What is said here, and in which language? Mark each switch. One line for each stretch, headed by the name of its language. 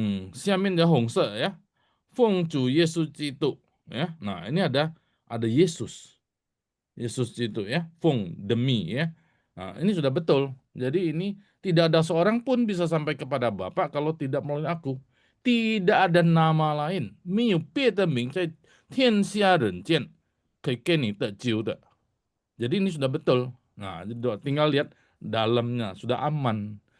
Chinese: 下面的红色ya. 奉主耶稣基督 ya.
Indonesian: Nah, ini ada Yesus. Yesus itu ya, fung demi ya. Nah, ini sudah betul. Jadi ini tidak ada seorang pun bisa sampai kepada Bapa kalau tidak melalui aku. Tidak ada nama lain.
Chinese: 没有别的名在天下人间可以给你得救的.
Indonesian: Jadi ini sudah betul. Nah, tinggal lihat dalamnya sudah aman.